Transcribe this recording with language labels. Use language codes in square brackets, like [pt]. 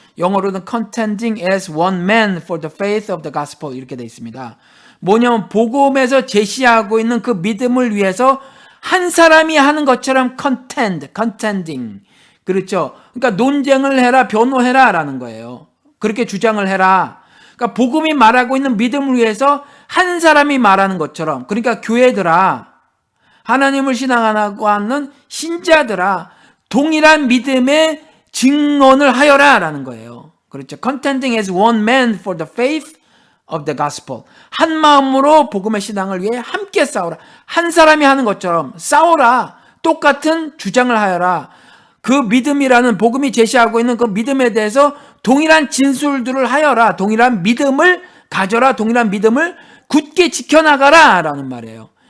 [ko] 영어로는 [en] contending as one man for the faith of the gospel [ko] 이렇게 되어 있습니다. 뭐냐면 복음에서 제시하고 있는 그 믿음을 위해서 한 사람이 하는 것처럼 contending. 그렇죠. 그러니까 논쟁을 해라, 변호해라 라는 거예요. 그렇게 주장을 해라. 그러니까 복음이 말하고 있는 믿음을 위해서 한 사람이 말하는 것처럼, 그러니까 교회들아, 하나님을 신앙하고 하는 신자들아, 동일한 믿음의 증언을 하여라 라는 거예요. 그렇죠. [en] Contending as one man for the faith of the gospel. [ko] 한 마음으로 복음의 신앙을 위해 함께 싸우라. 한 사람이 하는 것처럼 싸우라. 똑같은 주장을 하여라. 그 믿음이라는, 복음이 제시하고 있는 그 믿음에 대해서 동일한 진술들을 하여라. 동일한 믿음을 가져라. 동일한 믿음을 굳게 지켜나가라 라는 말이에요.